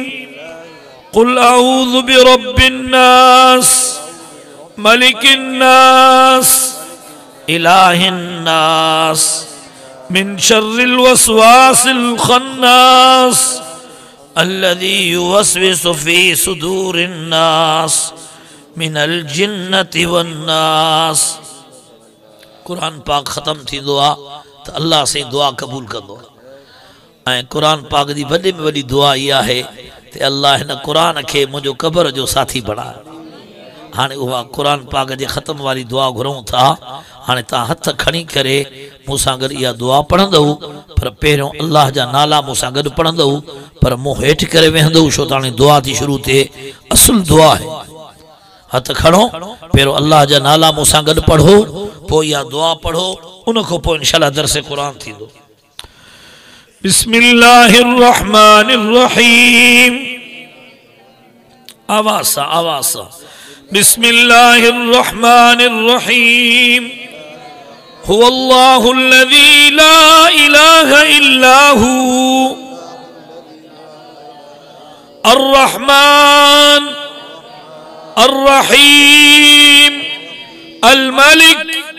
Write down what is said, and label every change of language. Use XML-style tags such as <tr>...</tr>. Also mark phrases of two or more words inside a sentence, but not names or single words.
<ar>قل أعوذ برب الناس ملك الناس إله الناس من شر الوسواس الخناس الذي يوسوس في صدور الناس من الجنة والناس.</ar> <sd>कुरान पाक ख़त्म थी दुआ तो अल्लाह से दुआ कबूल कंदो। ऐं कुरान पाक जी वॾे में वॾी दुआ इहा आहे त अल्लाह हिन कुरान खे मुंहिंजो क़ब्र जो साथी बणाए। हाणे उहा कुरान पाक जे ख़त्म वारी दुआ घुरूं था। हाणे तव्हां हथ खणी करे मूंसां गॾु इहा दुआ पढ़ंदव, पर पहिरियों अल्लाह जा नाला मूंसां गॾु पढ़ंदव, पर मुंहुं हेठि करे वेहंदव, छो त हाणे दुआ थी शुरू थिए। असुल दुआ आहे। हथ खणो, पहिरियों अल्लाह जा नाला मूंसां गॾु पढ़ो, पोइ इहा दुआ पढ़ो, उन खां पोइ इंशाअल्लाह दर्स कुरान थींदो।</sd> <ar>بسم الله الرحمن الرحيم.</ar> <sd>आवाज़ सां, आवाज़ सां।</sd> <ar>بسم الله الرحمن الرحيم. هو الله الذي لا إله إلا هو الرحمن الرحيم الملك</ar>